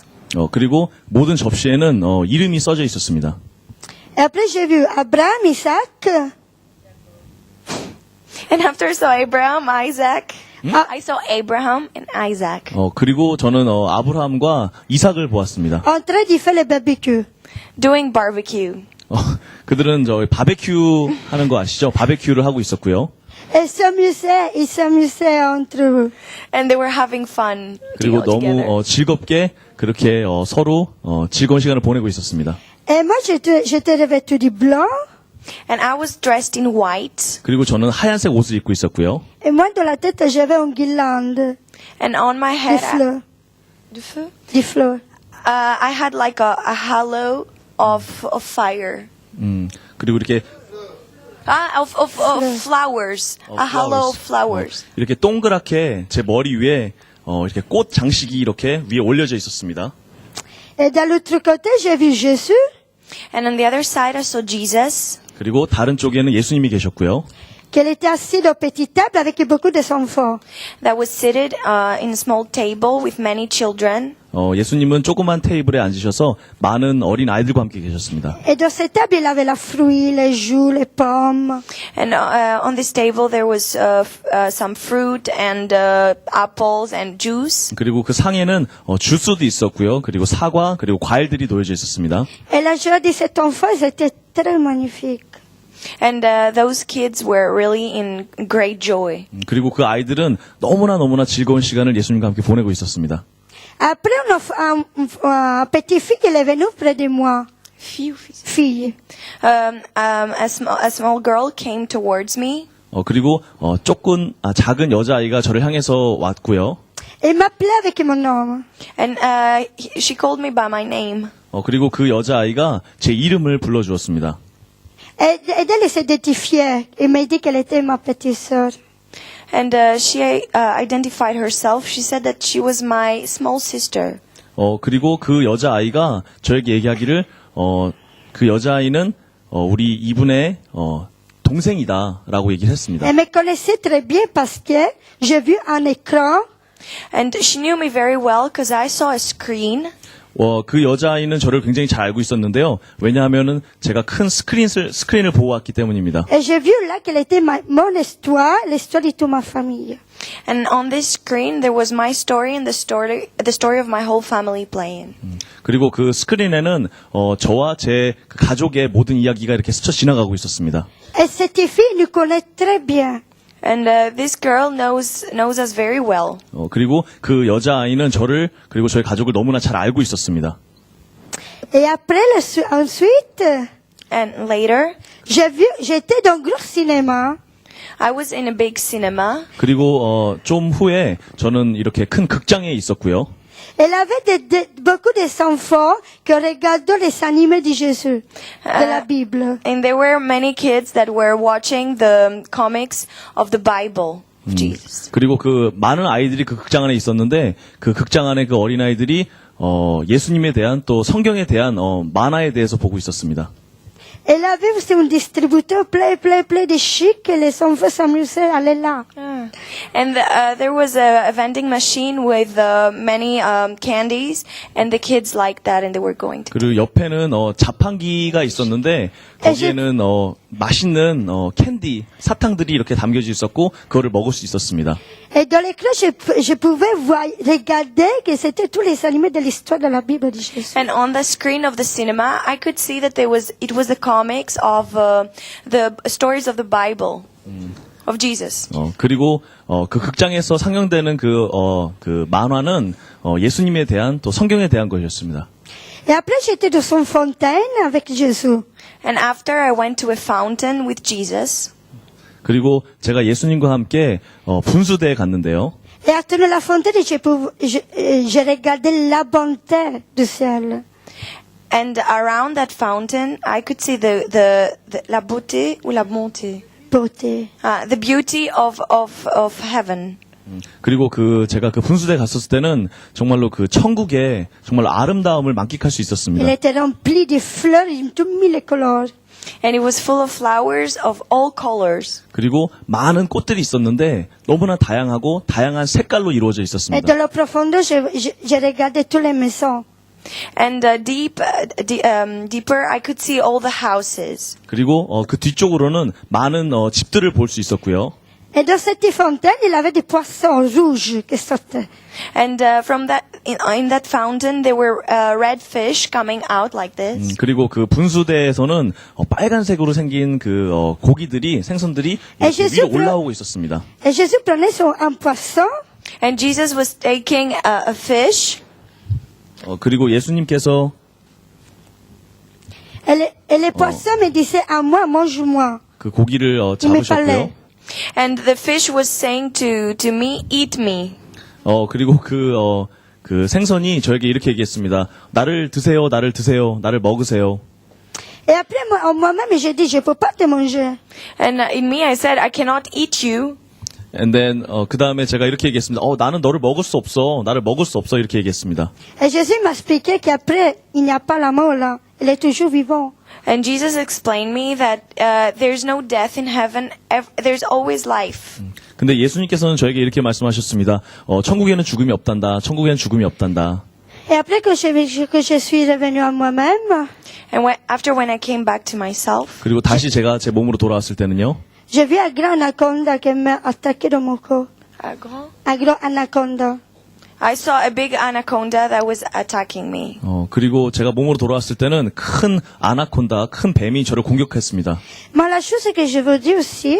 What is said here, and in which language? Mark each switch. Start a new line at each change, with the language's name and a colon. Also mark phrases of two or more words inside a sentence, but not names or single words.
Korean: 그리고 모든 접시에는 이름이 써져 있었습니다.
French: Et après, j'ai vu Abraham, Isaac,
English: And after I saw Abraham, Isaac, I saw Abraham and Isaac
Korean: 그리고 저는 아브라함과 이삭을 보았습니다.
French: en train de faire le barbecue.
English: doing barbecue.
Korean: 그들은 바베큐 하는 거 아시죠? 바베큐를 하고 있었고요.
French: Et ils s'amusaient entre eux.
English: And they were having fun
Korean: 그리고
English: together.
Korean: 너무 즐겁게 그렇게 서로 즐거운 시간을 보내고 있었습니다.
French: Et moi, j'étais revêtue de blanc.
English: And I was dressed in white.
Korean: 그리고 저는 하얀색 옷을 입고 있었고요.
French: Et moi, dans la tête, j'avais une guirlande
English: And on my
French: de
English: head,
French: fleurs. Du feu? Des fleurs.
English: I had like a halo of fire.
Korean: 그리고 이렇게
English: Of flowers. A halo of flowers.
Korean: 이렇게 동그랗게 제 머리 위에 이렇게 꽃 장식이 이렇게 위에 올려져 있었습니다.
French: Et dans l'autre côté, j'ai vu Jésus.
English: And on the other side, I saw Jesus.
Korean: 그리고 다른 쪽에는 예수님이 계셨고요.
French: Qu'elle était assise aux petites tables avec beaucoup d'enfants.
English: That was seated in a small table with many children.
Korean: 예수님은 조그만 테이블에 앉으셔서 많은 어린 아이들과 함께 계셨습니다.
French: Et dans cette table, il avait la fruits, les joues, les pommes.
English: And on this table, there was some fruit and apples and juice.
Korean: 그리고 그 상에는 주스도 있었고요. 그리고 사과, 그리고 과일들이 놓여져 있었습니다.
French: Et la joie de cet enfant, c'était très magnifique.
English: And those kids were really in great joy.
Korean: 그리고 그 아이들은 너무나 즐거운 시간을 예수님과 함께 보내고 있었습니다.
French: Après, un petit fille, elle est venue près de moi. Fille.
English: A small girl came towards me.
Korean: 그리고 작은 여자아이가 저를 향해서 왔고요.
French: Elle m'appelait avec mon nom.
English: And she called me by my name.
Korean: 그리고 그 여자아이가 제 이름을 불러주었습니다.
French: Et elle s'est identifiée. Elle m'a dit qu'elle était ma petite sœur.
English: And she identified herself. She said that she was my small sister.
Korean: 그리고 그 여자아이가 저에게 얘기하기를 그 여자아이는 우리 이분의 동생이다라고 얘기를 했습니다.
French: Elle me connaissait très bien parce que j'ai vu un écran.
English: And she knew me very well because I saw a screen.
Korean: 그 여자아이는 저를 굉장히 잘 알고 있었는데요. 왜냐하면은 제가 큰 스크린을 보고 왔기 때문입니다.
French: Et j'ai vu là qu'elle était mon histoire, l'histoire de toute ma famille.
English: And on this screen, there was my story and the story of my whole family playing.
Korean: 그리고 그 스크린에는 저와 제 가족의 모든 이야기가 이렇게 스쳐 지나가고 있었습니다.
French: Et cette fille nous connaît très bien.
English: And this girl knows us very well.
Korean: 그리고 그 여자아이는 저를 그리고 저희 가족을 너무나 잘 알고 있었습니다.
French: Et après, ensuite,
English: And later,
French: j'étais dans un gros cinéma.
English: I was in a big cinema.
Korean: 그리고 좀 후에 저는 이렇게 큰 극장에 있었고요.
French: Elle avait beaucoup d'enfants qui regardaient les animés de Jésus, de la Bible.
English: And there were many kids that were watching the comics of the Bible of Jesus.
Korean: 그리고 그 많은 아이들이 그 극장 안에 있었는데 그 극장 안에 그 어린아이들이 예수님에 대한 또 성경에 대한 만화에 대해서 보고 있었습니다.
French: Elle avait aussi un distributeur plein de chic et les enfants s'amusaient à aller là.
English: And there was a vending machine with many candies, and the kids liked that, and they were going to.
Korean: 그리고 옆에는 자판기가 있었는데 거기에는 맛있는 캔디 사탕들이 이렇게 담겨져 있었고 그거를 먹을 수 있었습니다.
French: Et dans l'écran, je pouvais regarder que c'était tous les animés de l'histoire de la Bible de Jésus.
English: And on the screen of the cinema, I could see that it was the comics of the stories of the Bible of Jesus.
Korean: 그리고 그 극장에서 상영되는 그 만화는 예수님에 대한 또 성경에 대한 것이었습니다.
French: Et après, j'étais dans son fontaine avec Jésus.
English: And after I went to a fountain with Jesus.
Korean: 그리고 제가 예수님과 함께 분수대에 갔는데요.
French: Et à travers la fontaine, je regardais la bonté du ciel.
English: And around that fountain, I could see
French: la beauté ou la bonté. Beauté.
English: The beauty of heaven.
Korean: 그리고 제가 그 분수대에 갔었을 때는 정말로 그 천국의 정말로 아름다움을 만끽할 수 있었습니다.
French: Il était rempli de fleurs de tous mille couleurs.
English: And it was full of flowers of all colors.
Korean: 그리고 많은 꽃들이 있었는데 너무나 다양하고 다양한 색깔로 이루어져
French: Et
Korean: 있었습니다.
French: dans la profondeur, je regardais toutes les maisons.
English: And deeper, I could see all the houses.
Korean: 그리고 그 뒤쪽으로는 많은 집들을 볼 수 있었고요.
French: Et dans cette fontaine, il y avait des poissons rouges qui sortaient.
English: And from that, in that fountain, there were red fish coming out like this.
Korean: 그리고 그 분수대에서는 빨간색으로 생긴 그 고기들이 생선들이 이렇게 위로 올라오고 있었습니다.
French: Et Jésus prenait un poisson.
English: And Jesus was taking a fish.
Korean: 그리고 예수님께서
French: Et les poissons me disaient à moi, mange-moi.
Korean: 그 고기를
French: Il me
Korean: 잡으셨고요.
French: parlait.
English: And the fish was saying to me, eat me.
Korean: 그리고 그 생선이 저에게 이렇게 얘기했습니다. 나를 드세요, 나를 드세요, 나를 먹으세요.
French: Et après, moi-même, j'ai dit, je ne peux pas te manger.
English: And in me, I said, I cannot eat you. And then
Korean: 그 다음에 제가 이렇게 얘기했습니다. 나는 너를 먹을 수 없어, 나를 먹을 수 없어 이렇게 얘기했습니다.
French: Et Jésus m'a expliqué qu'après, il n'y a pas la mort là. Il est toujours vivant.
English: And Jesus explained me that there's no death in heaven. There's always life.
Korean: 근데 예수님께서는 저에게 이렇게 말씀하셨습니다. 천국에는 죽음이 없단다. 천국에는 죽음이 없단다.
French: Et après que je suis revenue à moi-même,
English: And after when I came back to myself,
Korean: 그리고 다시 제가 제 몸으로 돌아왔을 때는요.
French: j'ai vu un grand anaconda qui m'a attaqué dans mon corps. Un grand anaconda.
English: I saw a big anaconda that was attacking me.
Korean: 그리고 제가 몸으로 돌아왔을 때는 큰 아나콘다, 큰 뱀이 저를 공격했습니다.
French: Mais la chose que je veux dire aussi,